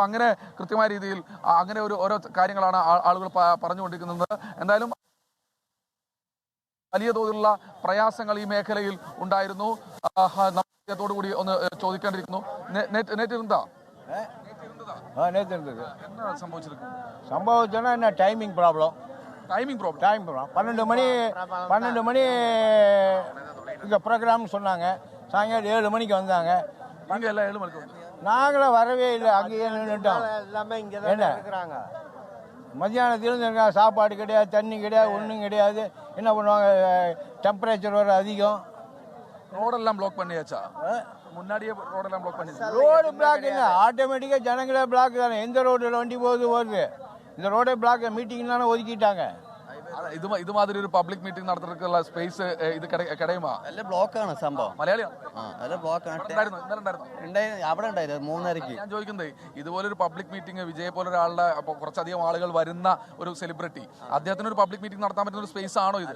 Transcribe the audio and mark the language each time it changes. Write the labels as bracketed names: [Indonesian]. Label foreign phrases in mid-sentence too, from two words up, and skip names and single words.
[Malayalam] അങ്ങനെ കൃത്യമായ രീതിയിൽ അങ്ങനെ ഓരോ കാര്യങ്ങളാണ് ആളുകൾ പറഞ്ഞുകൊണ്ടിരിക്കുന്നത്. എന്തായാലും വലിയ തോതിലുള്ള പ്രയാസങ്ങൾ ഈ മേഖലയിൽ ഉണ്ടായിരുന്നു. ോടുകൂടി ഒന്ന് ചോദിക്കേണ്ടിയിരിക്കുന്നു. [Tamil] സംഭവിച്ചோன்னா என்ன [English] timing problem [Tamil] 12 மணி இங்கே ப்ரோக்ராம்னு சொன்னாங்க. சாயங்காலம் 7 மணிக்கு வந்தாங்க. நீங்கள் எல்லாம் 7 மணிக்கு நாங்களும் வரவே இல்லை, அங்கேயே நின்றுட்டோம். எல்லாமே இங்கே தான் இருக்கிறாங்க. மத்தியானத்துலேருந்து சாப்பாடு கிடையாது, தண்ணி கிடையாது, ஒன்றும் கிடையாது. என்ன பண்ணுவாங்க, டெம்பரேச்சர் வர அதிகம். ரோடெல்லாம் பிளாக் பண்ணியாச்சா? முன்னாடியே ரோடெல்லாம் பிளாக் பண்ணி, [English] road block [Tamil] இல்லை, ஆட்டோமேட்டிக்காக ஜனங்களே பிளாக் தானே. எந்த ரோட்டில் வண்டி வருது, இந்த ரோடே பிளாக். மீட்டிங் தானே ஒதுக்கிட்டாங்க. [Malayalam] ഇത് മാതിരി ഒരു [English] public meeting [Malayalam] നടത്തുന്ന സ്പേസ് ഇത് കിടയുമാ? എല്ലാം ബ്ലോക്കാണ് സംഭവം. മലയാളിയാണ്, എല്ലാം ബ്ലോക്കാണ്. അവിടെ ഉണ്ടായിരുന്നു 3:30. ഞാൻ ചോദിക്കുന്നത്, ഇതുപോലൊരു [English] public meeting, [Malayalam] വിജയ് പോലെ ഒരാളുടെ കുറച്ചധികം ആളുകൾ വരുന്ന ഒരു സെലിബ്രിറ്റി, അദ്ദേഹത്തിന് ഒരു [English] public meeting [Malayalam] നടത്താൻ പറ്റുന്ന ഒരു സ്പേസ് ആണോ ഇത്?